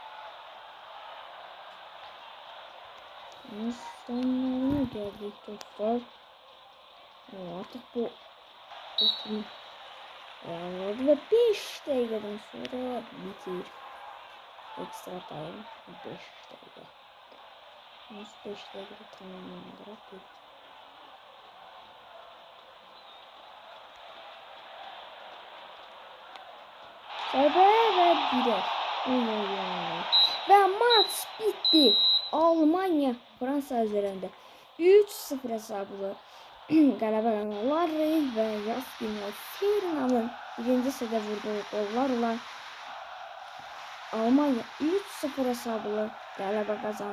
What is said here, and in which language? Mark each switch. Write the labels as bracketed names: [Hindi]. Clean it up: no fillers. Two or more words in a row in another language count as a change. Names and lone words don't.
[Turkish] Sonlarına geldik dostlar. Artık bu oturum ayarladı ve 5 dakikadan sonra bitir. Ekstra time 5 dakika. 5 dakika tamamlandırarak bitir. [Azerbaijani] Zərbə və dirək. Və maç bitti. Almanya Fransa üzərində 3-0 hesablı qələbə qazandılar və Yaskin və Serna'nın birinci sədə vurduğu qollarla Almanya 3-0 hesablı qələbə qazandı.